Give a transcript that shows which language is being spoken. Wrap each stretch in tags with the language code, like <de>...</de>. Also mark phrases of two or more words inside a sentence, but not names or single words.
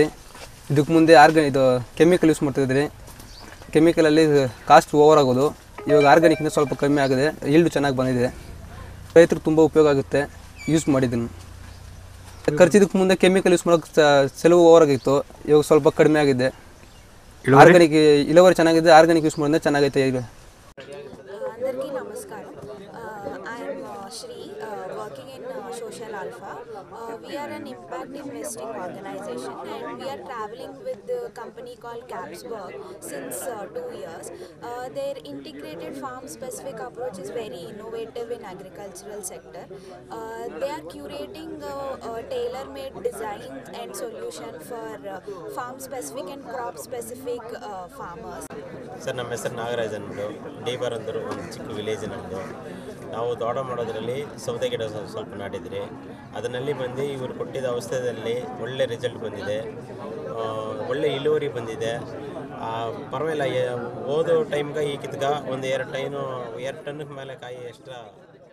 <kn>ಇದಕ್ಕೆ ಮುಂದೆ ಇದು</kn> <en>chemical use</en> <kn>ಮಾಡ್ತಿದ್ರಿ. ಕೆಮಿಕಲಲ್ಲಿ</kn> <en>cost over</en> <kn>ಆಗೋದು. ಇವಾಗ ಆರ್ಗ್ಯಾನಿಕ್ನ ಸ್ವಲ್ಪ ಕಮ್ಮಿ ಆಗಿದೆ, ಈಲ್ಡು ಚೆನ್ನಾಗಿ ಬಂದಿದೆ, ರೈತರು ತುಂಬ ಉಪಯೋಗ ಆಗುತ್ತೆ ಯೂಸ್ ಮಾಡಿದ್ದೀನಿ. ಖರ್ಚಿದಕ್ಕೆ ಮುಂದೆ</kn> <en>chemical use</en> <kn>ಮಾಡೋಕ್ಕೆ ಸೆಲವು ಓವರ್ ಆಗಿತ್ತು, ಇವಾಗ ಸ್ವಲ್ಪ ಕಡಿಮೆ ಆಗಿದೆ. ಆರ್ಗ್ಯಾನಿಕ್ ಇಳುವರಿ ಚೆನ್ನಾಗಿದೆ,</kn> <en>organic use</en> <kn>ಮಾಡಿದ್ರೆ ಚೆನ್ನಾಗೈತೆ. ಈಗ</kn> <te>అందరికీ నమస్కారం.</te> <en>I'm Sri working in Social Alpha. We are an impact investing organization and we are traveling with the company called Capsberg since 2 years. Their integrated farm specific approach is very innovative in agricultural sector. They are curating tailor-made design and solution for farm specific and crop specific farmers.</en> <kn>ಸರ್, ನಮ್ಮ ಹೆಸರು ನಾಗರಾಜ್ ಅಂದ್ಬಿಟ್ಟು, ಡೀಬರ್ ಅಂದರು ಒಂದು ಚಿಕ್ಕ ವಿಲೇಜ್ ನಮ್ಮದು. ನಾವು ತೋಟ ಮಾಡೋದ್ರಲ್ಲಿ ಸೌದೆ ಗಿಡ ಸ್ವಲ್ಪ ನಾಟಿದ್ರಿ. ಅದರಲ್ಲಿ ಬಂದು ಇವರು ಕೊಟ್ಟಿದ್ದ ಔಷಧದಲ್ಲಿ ಒಳ್ಳೆ ರಿಸಲ್ಟ್ ಬಂದಿದೆ, ಒಳ್ಳೆ ಇಳುವರಿ ಬಂದಿದೆ. ಪರವಾಗಿಲ್ಲ. ಓದೋ ಟೈಮ್ಗೆ ಈಗಿದ್ಗ ಒಂದು 2 ಟನ್ ಮೇಲೆ ಕಾಯಿ ಎಕ್ಸ್ಟ್ರಾ</kn>